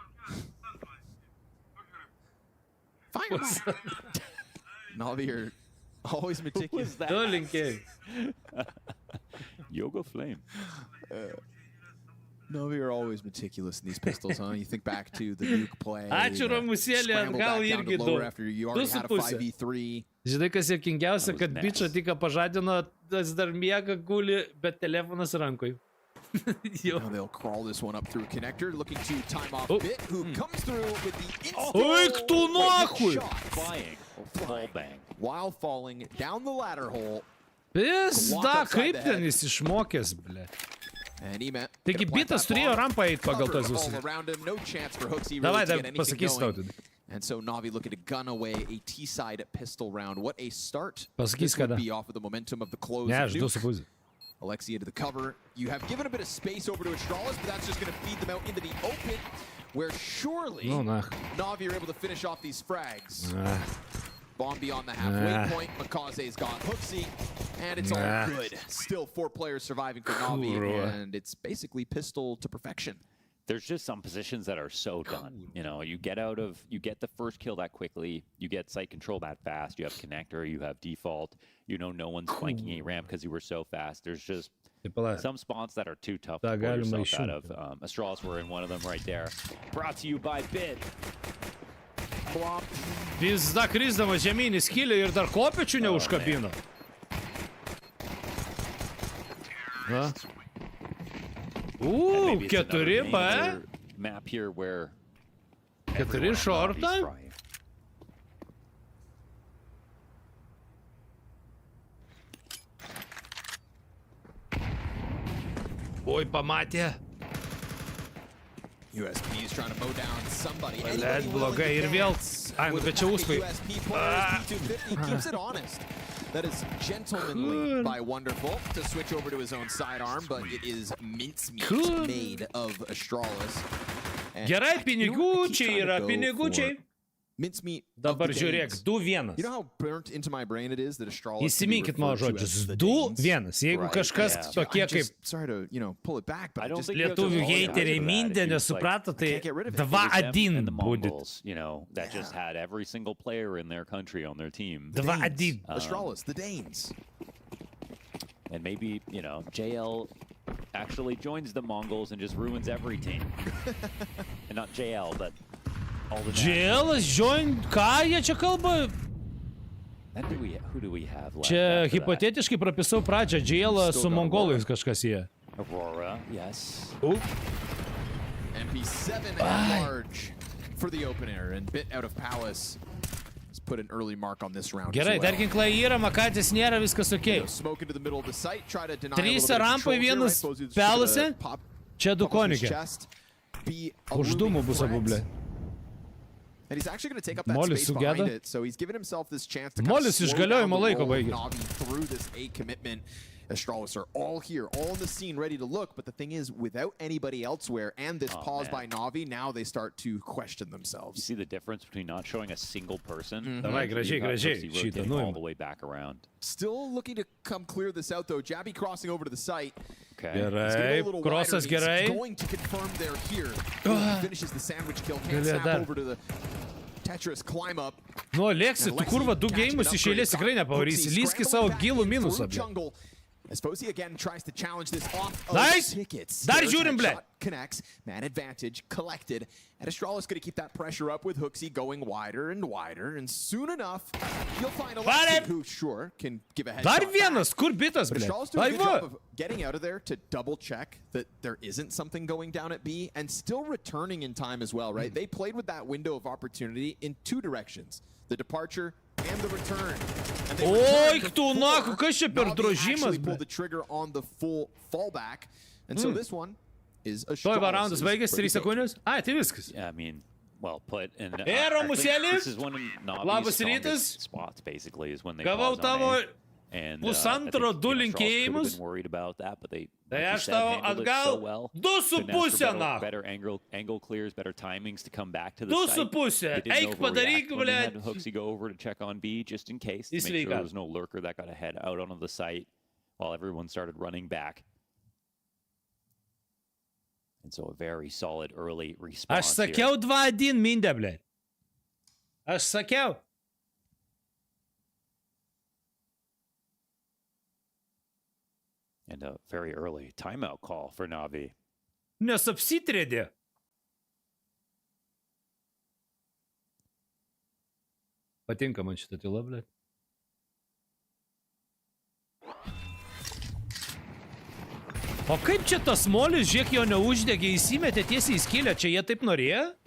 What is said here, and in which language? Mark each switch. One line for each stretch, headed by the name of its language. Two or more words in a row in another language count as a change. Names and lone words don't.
English: Fire! NAVI are always meticulous. Yoga Flame. NAVI are always meticulous in these pistols, huh? You think back to the Nuke play.
Lithuanian: Ačiū Ramusėlė, gal irgi du. 2,5. Žinai, kas juokingiausia, kad bičą tik pažadino, tas dar miega guli, bet telefonas rankoj.
English: Now they'll crawl this one up through connector, looking to time off Bit, who comes through with the instant bang. While falling down the ladder hole.
Lithuanian: Pizda, kaip ten jis išmokęs, ble. Taigi Bitas turėjo rampą eit pagal tos visus. Davai, pasakys tau tada.
English: And so NAVI looking to gun away a T-side pistol round. What a start.
Lithuanian: Pasakys kada.
English: Be off of the momentum of the close.
Lithuanian: Ne, aš 2,5.
English: Alexi into the cover. You have given a bit of space over to Astralis, but that's just going to feed them out into the open, where surely NAVI are able to finish off these frags. Bomb beyond the halfway point. Makaze's got Hooksy, and it's all good. Still 4 players surviving for NAVI, and it's basically pistol to perfection. There's just some positions that are so done. You know, you get the first kill that quickly, you get site control that fast, you have connector, you have default, you know no one's flanking a ramp because you were so fast. There's just some spots that are too tough to pull yourself out of. Astralis were in one of them right there. Brought to you by Bit.
Lithuanian: Pizda krisdama žemyn į skylę ir dar kopėčių neužkabino. Na. 4 B. 4 šortą. Oi, pamatė.
English: USP's trying to mow down somebody.
Lithuanian: Let blogai ir vėl. Ai, nu bet čia užpai.
English: Keeps it honest. That is gentlemanly by Wonderful to switch over to his own sidearm, but it is mincemeat made of Astralis.
Lithuanian: Gerai, pinigučiai yra, pinigučiai.
English: Mincemeat.
Lithuanian: Dabar žiūrėk, 2-1.
English: You know how burnt into my brain it is that Astralis.
Lithuanian: Įsiminkit mano žodžius, 2-1. Jeigu kažkas tokie kaip
English: sorry to, you know, pull it back, but
Lithuanian: lietuvių heiteriai mindė nesuprato, tai 2-1 būdit.
English: You know, that just had every single player in their country on their team.
Lithuanian: 2-1.
English: Astralis, the Danes. And maybe, you know, JL actually joins the Mongols and just ruins every team. And not JL, but JL'as join,
Lithuanian: ką jie čia kalba?
English: Who do we have left?
Lithuanian: Čia hipotetiškai prapisau pradžią, JL'ą su mongolais kažkas jie.
English: Aurora, yes. MP7 at large for the opener and bit out of Palace. Let's put an early mark on this round.
Lithuanian: Gerai, dar ginklai yra, Makatis nėra, viskas okei. 3 rampai, 1 Palace. Čia 2 konikė. Už dūmų bus abu, ble.
English: And he's actually going to take up that space behind it, so he's given himself this chance to
Lithuanian: Molis išgaliojimo laiko baigė.
English: through this A commitment. Astralis are all here, all in the scene, ready to look, but the thing is, without anybody elsewhere and this pause by NAVI, now they start to question themselves. You see the difference between not showing a single person?
Lithuanian: Давай, gražiai, šitą nuim.
English: All the way back around. Still looking to come clear this out, though. Jabby crossing over to the site. Okay.
Lithuanian: Gerai, krosas gerai.
English: Going to confirm they're here. He finishes the sandwich kill, can't snap over to the Tetris climb up.
Lithuanian: Nu, Alexi, tu kurva 2 geimus iš eilės tikrai nepavarysi. Lyski savo gilų minusą.
English: Esposi again tries to challenge this off of tickets.
Lithuanian: Dar žiūrim, ble.
English: Connects, man advantage collected. And Astralis going to keep that pressure up with Hooksy going wider, and soon enough, you'll find Alexi who sure can give a headshot.
Lithuanian: Dar vienas, kur bitas, ble.
English: Astralis doing a good job of getting out of there to double check that there isn't something going down at B, and still returning in time as well, right? They played with that window of opportunity in 2 directions. The departure and the return.
Lithuanian: Oi, tu naku, kas čia per drožimas,
English: pulled the trigger on the full fallback. And so this one is a
Lithuanian: Tuoj va raundas baigės, 3 sekundės. Ai, tai viskas.
English: Yeah, I mean, well put. And
Lithuanian: Romusėli,
English: this is one of
Lithuanian: labas
English: Navi's
Lithuanian: rytas.
English: spots, basically, is when they
Lithuanian: Gavau tavo
English: and
Lithuanian: pusantro 2 linkėjimus. Tai aš tavo atgal 2,5 na.
English: Better angle clears, better timings to come back to the
Lithuanian: 2,5. Eik padaryk, ble.
English: Hooksy go over to check on B just in case to make sure there was no lurker that got ahead out onto the site while everyone started running back. And so a very solid early response.
Lithuanian: Aš sakiau 2-1 mindė, ble. Aš sakiau.
English: And a very early timeout call for NAVI.
Lithuanian: Nes apsitrėdė. Patinka man šitą tyla, ble. O kaip čia tas molis, žiūrėk, jo neuždegė, įsimetė tiesiai į skylę, čia jie taip norėjo?